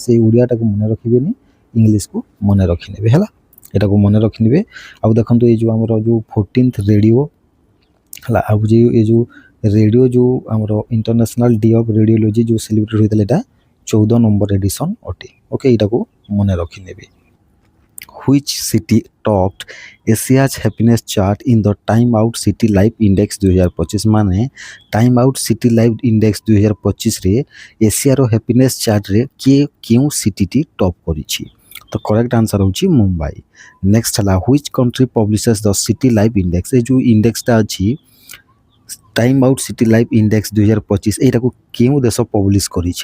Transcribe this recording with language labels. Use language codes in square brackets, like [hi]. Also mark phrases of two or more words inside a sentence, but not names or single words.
[or] ସେଇ ଓଡ଼ିଆଟାକୁ ମନେ ରଖିବେନି, ଇଂଲିଶକୁ ମନେ ରଖିନେବେ ହେଲା, ଏଟାକୁ ମନେ ରଖିନେବେ। ଆଉ ଦେଖନ୍ତୁ ଏଇ ଯେଉଁ ଆମର ଯେଉଁ 14th ରେଡ଼ିଓ ହେଲା, ଆଉ ଏ ଯେଉଁ ରେଡ଼ିଓ ଯେଉଁ ଆମର [en] International Day of Radiology [or] ଯେଉଁ ସେଲିବ୍ରେଟ୍ ହୋଇଥିଲା, ଏଇଟା 14 ନମ୍ବର ଏଡ଼ିସନ୍ ଅଟେ। ଓକେ, ଏଇଟାକୁ ମନେ ରଖିନେବେ। [en] Which city topped Asia's happiness chart in the Time Out City Life Index 2025, [or] ମାନେ ଟାଇମ୍ ଆଉଟ୍ ସିଟି ଲାଇଫ୍ ଇଣ୍ଡେକ୍ସ 2025ରେ ଏସିଆର [en] happiness chartରେ [or] କେଉଁ ସିଟିଟି ଟପ୍ କରିଛି? ତ [en] correct answer [or] ହେଉଛି ମୁମ୍ବାଇ। ନେକ୍ସଟ ହେଲା [en] which country publishes the City Life Index, [or] ଏ ଯେଉଁ ଇଣ୍ଡେକ୍ସଟା ଅଛି ଟାଇମ୍ ଆଉଟ୍ ସିଟି ଲାଇଫ୍ ଇଣ୍ଡେକ୍ସ 2025, ଏଇଟାକୁ କେଉଁ ଦେଶ ପବ୍ଲିଶ କରିଛି?